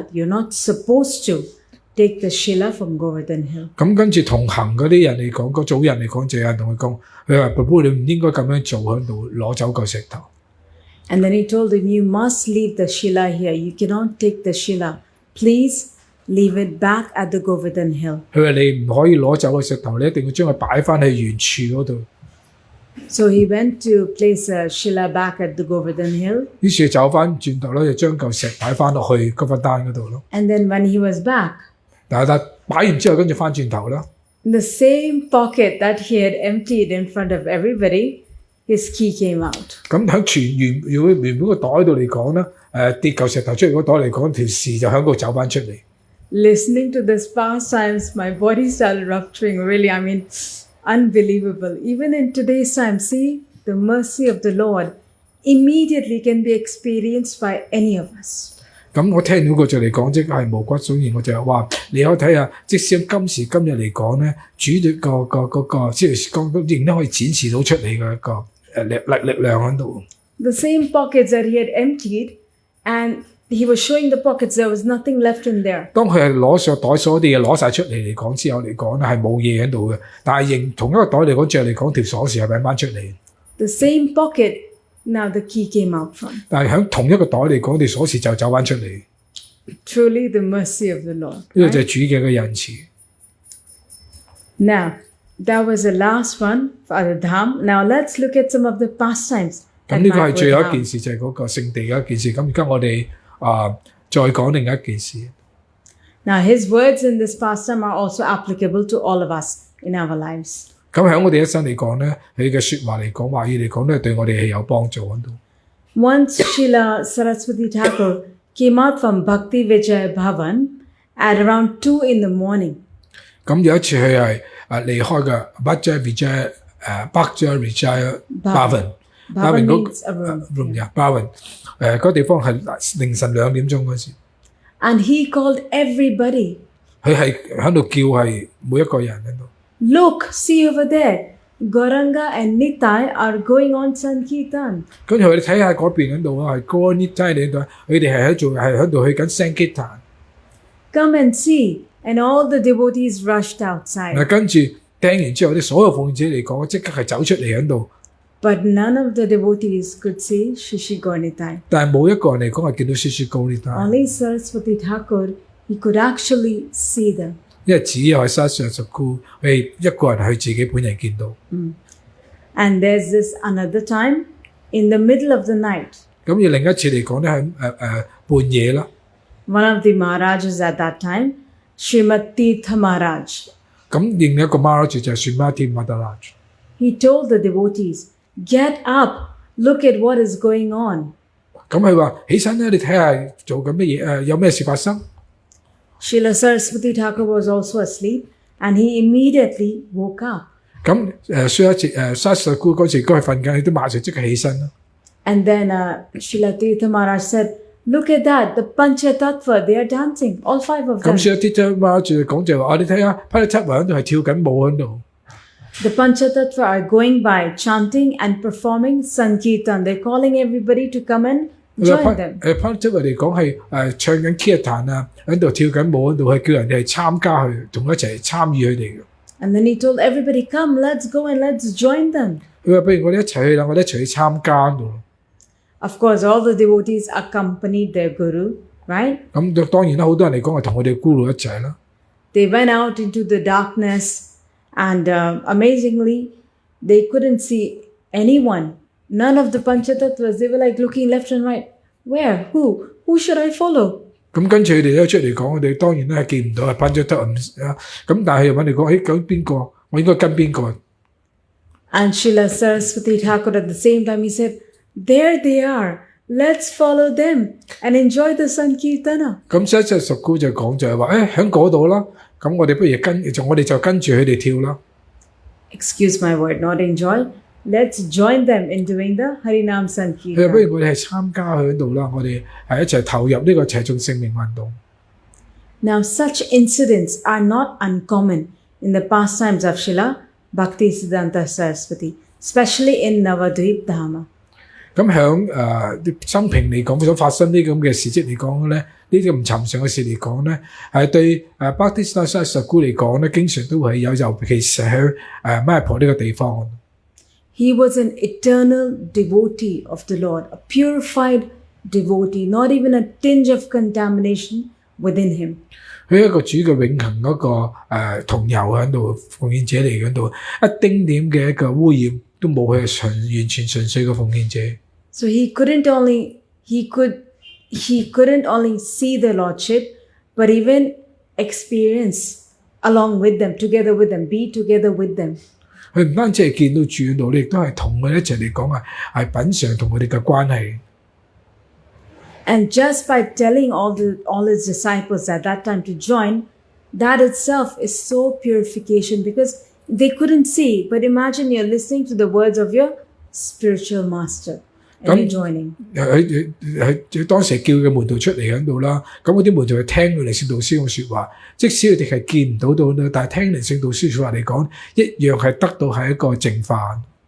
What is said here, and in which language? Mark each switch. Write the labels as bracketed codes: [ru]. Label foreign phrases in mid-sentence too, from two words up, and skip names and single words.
[en] You're not supposed to take the Shila from Govardhan Hill. [yue] 咁跟住同行嗰啲人嚟講，個組人嚟講，就有人同佢講：佢話：Prabhu，你唔應該咁樣做，喺度攞走個石頭。 [en] And then he told him, you must leave the Shila here. You cannot take the Shila. Please leave it back at the Govardhan Hill. [yue] 佢話：你唔可以攞走個石頭，你一定要將佢擺翻去原處嗰度。 [en] So he went to place a Shila back at the Govardhan Hill. [yue] 於是走翻轉頭咧，就將嚿石擺翻落去哥弗丹嗰度咯。 [en] And then when he was back, [yue] 但擺完之後，跟住翻轉頭啦。 [en] in the same pocket that he had emptied in front of everybody, his key came out. [yue] 咁喺原本個袋度嚟講咧，跌嚿石頭出嚟嗰袋嚟講，條匙就喺嗰度走翻出嚟。 [en] Listening to this pastimes, my body started rupturing. Really, I mean, unbelievable. Even in today's time, see, the mercy of the Lord immediately can be experienced by any of us. [yue] 咁我聽到個就嚟講，即係毛骨悚然，我就話你可以睇下，即使今時今日嚟講咧，主個即係講仍然可以展示到出嚟嘅一個力量喺度。 [en] The same pockets that he had emptied, and he was showing the pockets, there was nothing left in there. [yue] 當佢係攞上袋所有啲嘢攞晒出嚟嚟講之後嚟講咧，係冇嘢喺度嘅，但係同一個袋嚟講，著嚟講條鎖匙係揾翻出嚟。 [en] The same pocket, now the key came out from. [yue] 但係喺同一個袋嚟講，條鎖匙就走翻出嚟。 [en] Truly the mercy of the Lord. [yue] 呢個就係主嘅嘅仁慈。 [en] Now, that was the last one for the Dham. Now let's look at some of the pastimes. [yue] 咁呢個係最後一件事，就係嗰個聖地嘅一件事。咁而家我哋再講另一件事。 [en] Now his words in this pastime are also applicable to all of us in our lives. [yue] 咁喺我哋一生嚟講咧，佢嘅説話嚟講話語嚟講咧，對我哋係有幫助喺度。 [en] Once Srila Sarasvati Thakur came out from Bhakti Vijay Bhavan at around 2 in the morning. [yue] 咁有一次佢係離開嘅 Bhakti Vijay Bhavan。 [en] Bhavan means a room. [yue] Bhavan 嗰個地方係凌晨2點鐘嗰時。 [en] And he called everybody. [yue] 佢係喺度叫係每一個人喺度。 [en] Look, see over there. Gauranga and Nitai are going on Sankirtan. [yue] 跟住佢哋睇下嗰邊喺度啊，係 Gaur Nitai 喺度，佢哋係喺度去緊 Sankirtan。 [en] Come and see. And all the devotees rushed outside. [yue] 嗱，跟住聽完之後，啲所有奉者嚟講，即刻係走出嚟喺度。 [en] But none of the devotees could see Shishi Gaur Nitai. [yue] 但係冇一個人嚟講係見到舒舒高呢單， [en] Only Sarasvati Thakur, he could actually see them. [yue] 因為只有係沙上十姑，佢一個人係自己本人見到。 [en] And there's this another time in the middle of the night. [yue] 咁而另一次嚟講咧，係半夜啦。 [en] One of the Maharajas at that time, Srimad Tirtha Maharaj, [yue] 咁另一個 Maharaj 就係 Srimati Maharaj。 [en] he told the devotees, get up, look at what is going on. [yue] 咁佢話：起身啦，你睇下做緊乜嘢？有咩事發生？ [en] Srila Sarasvati Thakur was also asleep and he immediately woke up. [yue] 咁上一次沙上姑嗰時佢係瞓緊，佢都馬上即刻起身啦。 [en] And then Srila Tirtha Maharaj said, look at that, the Panchatattva, they are dancing, all 5 of them. [yue] 咁上一啲 Maharaj 講就話：你睇下，批七雲喺度係跳緊舞喺度。 [en] The Panchatattva are going by chanting and performing Sankirtan. They're calling everybody to come and join them. [yue] 批七雲嚟講係唱緊 Kirtan 啊，喺度跳緊舞喺度，係叫人哋係參加去，同佢一齊參與佢哋嘅。 [en] And then he told everybody, come, let's go and let's join them. [yue] 佢話：不如我哋一齊去啦，我哋一齊去參加度。 [en] Of course, all the devotees accompanied their guru, right? [yue] 咁當然啦，好多人嚟講係同我哋 Guru 一齊啦。 [en] They went out into the darkness and amazingly, they couldn't see anyone. None of the Panchatattvas. They were like looking left and right. Where? Who? Who should I follow? [yue] 咁跟住佢哋一出嚟講，我哋當然咧係見唔到係班咗得啊。咁但係又揾你講，究竟邊個？我應該跟邊個？ [en] And Srila Sarasvati Thakur at the same time, he said, there they are. Let's follow them and enjoy the Sankirtana. [yue] 咁所以就十姑就講就係話，喺嗰度啦。咁我哋不如我哋就跟住佢哋跳啦。 [en] Excuse my word, not enjoy. let's join them in doing the Harinam [yue] 不 [en] Sankirtan. [yue] 如我哋係參加喺度啦，我哋係一齊投入呢個齊眾聖命運動。 [en] Now, such incidents are not uncommon in the pastimes of Srila Bhaktisiddanta Saraswati, especially in Navadvip Dhama. [yue] 咁響生平嚟講，所發生呢咁嘅事蹟嚟講咧，呢啲咁尋常嘅事嚟講咧，係對 Bhaktisiddanta Saraswati 嚟講咧，經常都會有，尤其是喺Mayapur呢個地方。 [en] He was an eternal devotee of the Lord, a purified devotee, not even a tinge of contamination within him. [yue] 佢一個主嘅永恆嗰個同遊喺度，奉獻者嚟喺度，一丁點嘅一個污染都冇，佢係完全純粹嘅奉獻者。 [en] So he couldn't only see the Lordship, but even experience along with them, together with them, be together with them. [yue] 佢唔單止係見到主喺度，亦都係同佢一齊嚟講係品嚐同佢哋嘅關係。 [en] And just by telling all his disciples at that time to join, that itself is so purification because they couldn't see. But imagine you're listening to the words of your spiritual master and you're joining. [yue] 佢當時叫嘅門徒出嚟喺度啦，咁嗰啲門徒係聽佢靈性導師嘅説話，即使佢哋係見唔到啦，但係聽靈性導師説話嚟講，一樣係得到係一個淨化。